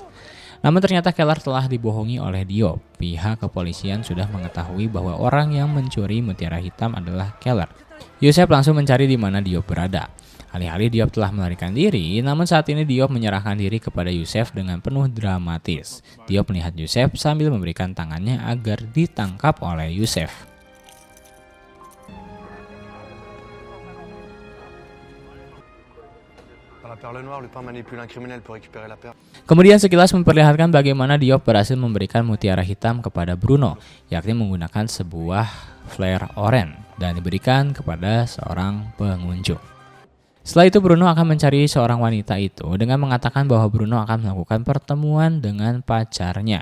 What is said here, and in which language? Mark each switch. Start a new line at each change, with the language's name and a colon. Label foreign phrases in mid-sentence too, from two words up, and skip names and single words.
Indonesian: Namun ternyata Keller telah dibohongi oleh Diop. Pihak kepolisian sudah mengetahui bahwa orang yang mencuri mutiara hitam adalah Keller. Yusef langsung mencari di mana Diop berada. Alih-alih Diop telah melarikan diri, namun saat ini Diop menyerahkan diri kepada Yusef dengan penuh dramatis. Diop melihat Yusef sambil memberikan tangannya agar ditangkap oleh Yusef.
French: Dans la perle noire, Lupin manipule un criminel pour récupérer la perle.
Indonesian: Kemudian sekilas memperlihatkan bagaimana Diop berhasil memberikan mutiara hitam kepada Bruno, yakni menggunakan sebuah flare oranye dan diberikan kepada seorang pengunjung. Setelah itu Bruno akan mencari seorang wanita itu dengan mengatakan bahwa Bruno akan melakukan pertemuan dengan pacarnya.